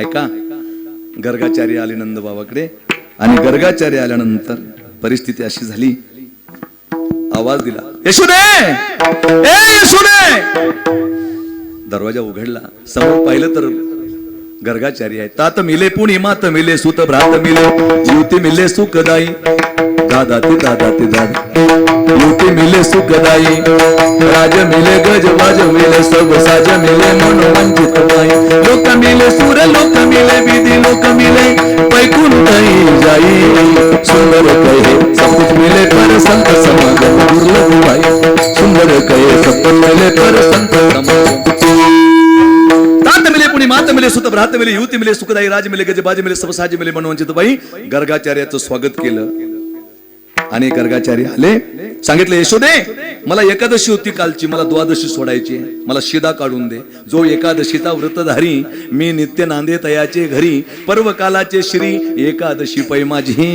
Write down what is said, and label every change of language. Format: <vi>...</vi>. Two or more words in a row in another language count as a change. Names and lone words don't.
<mr>ऐका, गर्गाचार्य आले नंद बाबाकडे, आणि गर्गाचार्य आल्यानंतर परिस्थिती अशी झाली, आवाज दिला, यशोदे, ए यशोदे. दरवाजा उघडला, समोर पाहिलं तर गर्गाचार्य आहे.</mr> <bra>तात मिले पुणी मात मिले सुत भ्रात मिले युती मिले सुखदाई, दादा ते दादा ते दादा युती मिले सुखदाई, राज मिले गज वाज मिले सब साज मिले मनोवंचित बाई, लोक मिले सूर लोक मिले विधी लोक मिले वैकुंठई जाई, सुंदर कहे सब कुछ मिले पर संत समागम दुर्लभ भाई, सुंदर कहे सब कुछ मिले पर संत समागम. तात मिले पुणी मात मिले सुत भ्रात मिले युती मिले सुखदाई, राज मिले गज बाज मिले सब साज मिले मनोवंचित बाई.</bra> <mr>गर्गाचार्याचं स्वागत केलं आणि गर्गाचार्य आले, सांगितलं, यशोदे, मला एकादशी होती कालची, मला द्वादशी सोडायची, मला शिदा काढून दे. जो एकादशीचा व्रतधारी, मी नित्य नांदे तयाचे घरी, पर्व कालाचे श्री एकादशी पै माझी.</mr>